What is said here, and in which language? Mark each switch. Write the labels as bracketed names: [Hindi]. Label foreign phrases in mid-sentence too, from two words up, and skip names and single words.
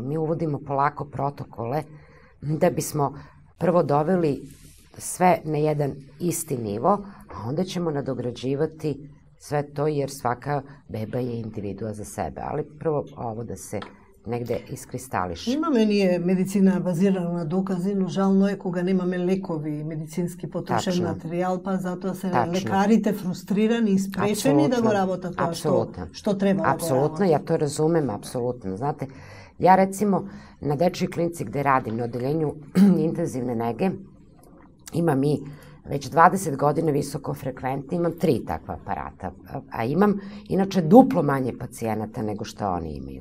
[Serbian] Mi uvodimo polako protokole da bismo prvo doveli sve na jedan isti nivo, a onda ćemo nadograđivati sve to jer svaka beba je individua za sebe. Ali prvo ovo da se negde iskristališe. [Macedonian] Имаме ние медицина базирана на докази, но жално е кога немаме лекови и медицински потрошен материјал, па затоа се лекарите фрустрирани и спречени да го работат тоа што треба да го [Serbian] Apsolutno, ja to razumem, apsolutno. Znate, ja recimo na dečjoj klinici gde radim, na odeljenju intenzivne nege, imam i već 20 godina visoko frekventni, imam 3 takva aparata, a imam inače duplo manje pacijenata nego što oni imaju.